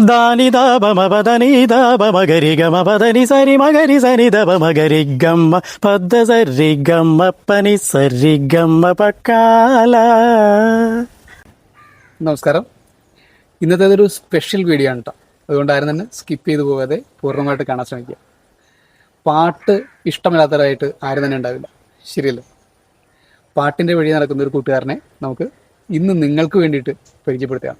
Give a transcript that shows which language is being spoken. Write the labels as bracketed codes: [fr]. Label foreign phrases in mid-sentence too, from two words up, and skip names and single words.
[ml] దాని దాబ మపదని దాబ మగరి గమ పదని సరి మగరి సని దబ మగరి గమ్మ పద్ద సరి గమ్మ పని సరి గమ్మ പക്കാല. നമസ്കാരം. ഇന്നത്തേതൊരു സ്പെഷ്യൽ വീഡിയോ ആണ് കേട്ടോ. അതുകൊണ്ട് ആരും തന്നെ സ്കിപ്പ് ചെയ്ത് പോകാതെ പൂർണ്ണമായിട്ട് കാണാൻ ശ്രമിക്കുക. പാട്ട് ഇഷ്ടമില്ലാത്തവരായിട്ട് ആരും തന്നെ ഉണ്ടാവില്ല, ശരിയല്ലേ? പാട്ടിൻ്റെ വഴി നടക്കുന്ന ഒരു കൂട്ടുകാരനെ നമുക്ക് ഇന്ന് നിങ്ങൾക്ക് വേണ്ടിയിട്ട് പരിചയപ്പെടുത്തുകയാണ്.